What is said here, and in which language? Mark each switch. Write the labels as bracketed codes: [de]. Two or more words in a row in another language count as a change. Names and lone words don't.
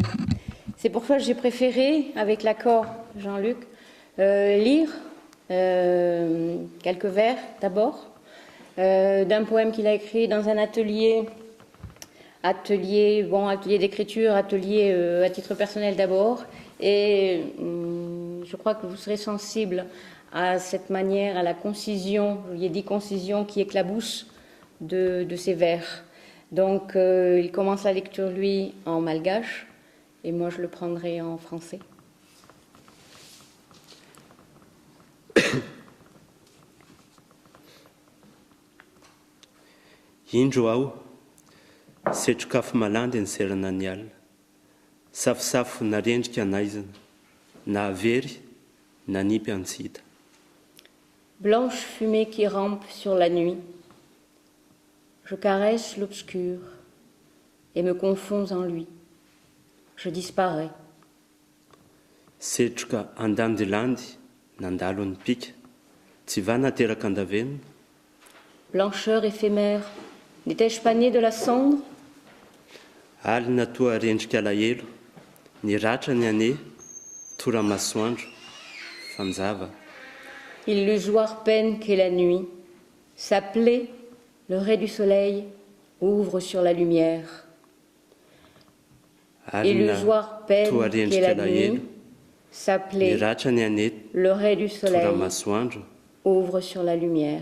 [fr] C'est pour ça que j'ai préféré, avec l'accord de Jean-Luc, lire quelques vers d'abord, d'un poème qu'il a écrit dans un atelier d'écriture, atelier à titre personnel d'abord, et je crois que vous serez sensible à cette manière, à la concision, il y a dit concision qui éclabousse de ces vers. Donc il commence la lecture lui en malgache, et moi je le prendrai en français. [mg] Indro aho, setrokafo malandy ny serana ny alina, safosafo narendrika naizana, na avery, na nipy antsita. [fr] Blanche fumée qui rampe sur la nuit, je caresse l'obscur et me confonds en lui. Je disparais. [mg] Setroka andandylandy, nandalo ny pika, tsy va nateraka andavenona. [fr] Blancheur éphémère, n'étais-je pas né de la cendre? [mg] Alina toa rendrika alahelo, ny ratra ny ane, tora-masoandro, fanjava. [fr] Illusoire peine qu'est la nuit, sa plaie, le ray du soleil, ouvre sur la lumière. Illusoire peine qu'est la nuit, sa plaie, le ray du soleil, ouvre sur la lumière.